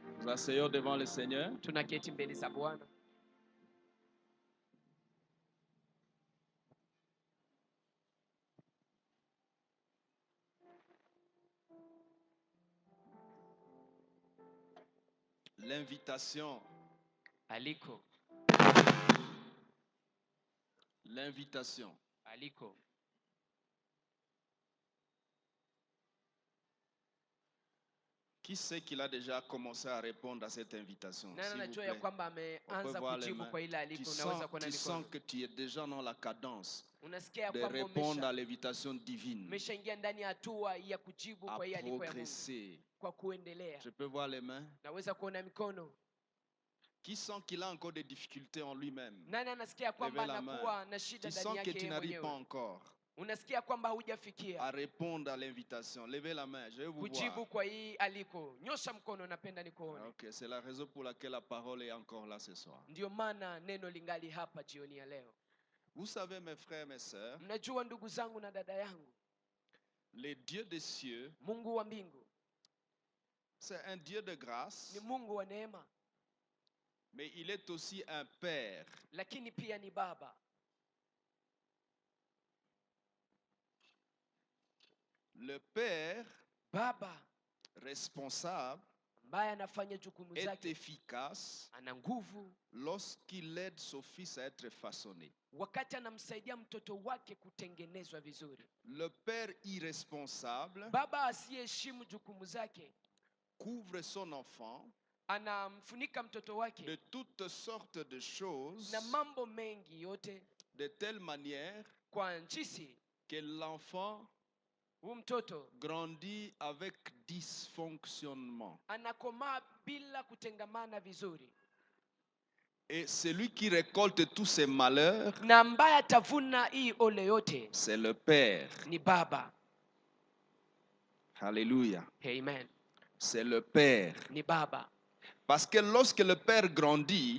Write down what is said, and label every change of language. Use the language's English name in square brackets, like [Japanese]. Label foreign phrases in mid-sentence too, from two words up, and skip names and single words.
[French] asseyons devant le Seigneur. [Swahili] Tunaketi mbele za Bwana. [French] L'invitation. [Swahili] Aliko. [French] L'invitation. [Swahili] Aliko. [French] Qui sait qu'il a déjà commencé à répondre à cette invitation? [Swahili] Nani anajua ya kwamba ameanza kujibu kwa ile aliko? Unaweza kuona [French] Tu [Swahili] mikono. [French] sens que tu es déjà dans la cadence [Swahili] Unasikia [French] de [Swahili] kwamba [French] répondre à l'invitation divine, [Swahili] umeshaingia ndani ya hatua ya kujibu [French] à [Swahili] kwa ile aliko ya Mungu, [French] progresser. [Swahili] kwa kuendelea. [French] Je peux voir les mains. [Swahili] Naweza kuona mikono. [French] Qui sent qu'il a encore des difficultés en lui-même? [Swahili] Nani anasikia kwamba anakuwa na shida [French] Tu [Swahili] ndani [French] sens que [Swahili] yake [French] tu [Swahili] yeye [French] n'arrives pas [Swahili] mwenyewe? [French] encore [Swahili] Unasikia kwamba hujafikia [French] à répondre à l'invitation. Levez la main, je vais vous [Swahili] kujibu [French] voir. [Swahili] kwa hii aliko. Nyosha mkono, napenda nikuone. [French] Ok, c'est la raison pour laquelle la parole est encore là ce soir. [Swahili] Ndio maana neno lingali hapa jioni ya leo. [French] Vous savez, mes frères et mes sœurs, [Swahili] Mnajua ndugu zangu na dada yangu, [French] le Dieu des cieux, [Swahili] Mungu wa mbingu [French] c'est un Dieu de grâce, [Swahili] ni Mungu wa neema, [French] mais il est aussi un Père. [Swahili] lakini pia ni Baba. [French] Le Père, [Swahili] Baba [French] responsable, [Swahili] ambaye anafanya jukumu [French] est [Swahili] zake, [French] efficace [Swahili] ana nguvu [French] lorsqu'il aide son fils à être façonné. [Swahili] wakati anamsaidia mtoto wake kutengenezwa vizuri. [French] Le Père irresponsable [Swahili] Baba asiyeheshimu jukumu zake [French] couvre son enfant [Swahili] anamfunika mtoto wake [French] de toutes sortes de choses, [Swahili] na mambo mengi yote, [French] de telle manière [Swahili] kwa njisi [French] que l'enfant [Swahili] mtoto [French] grandit avec dysfonctionnement. [Swahili] anakomaa bila kutengamana vizuri. [French] Et celui qui récolte tous ces malheurs, [Swahili] Na ambaye atavuna hii ole yote [French] c'est le Père. [Swahili] ni Baba. [French] Alléluia. Amen. C'est le Père. [Swahili] Ni Baba. [French] Parce que lorsque le Père grandit,